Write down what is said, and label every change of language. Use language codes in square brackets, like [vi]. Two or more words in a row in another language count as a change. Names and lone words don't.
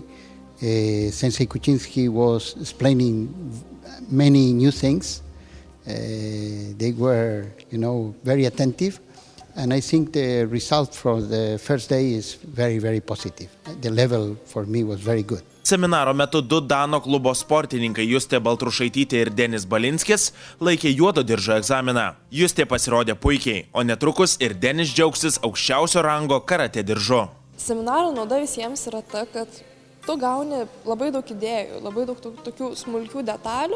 [en] Sensei Kvečinski was explaining many new things. They were, very attentive, and I think the result from the first day is very, very positive. The level for me was very good. [lt] Seminaro metu 2 Dano klubo sportininkai Justė Baltrušaitytė ir Denis Balinskis laikė juodo diržo egzaminą. Justė pasirodė puikiai, o netrukus ir Denis džiaugsis aukščiausio rango karatė diržu. Seminaro nauda visiems yra ta, kad tu gauni labai daug idėjų, labai daug tokių smulkių detalių.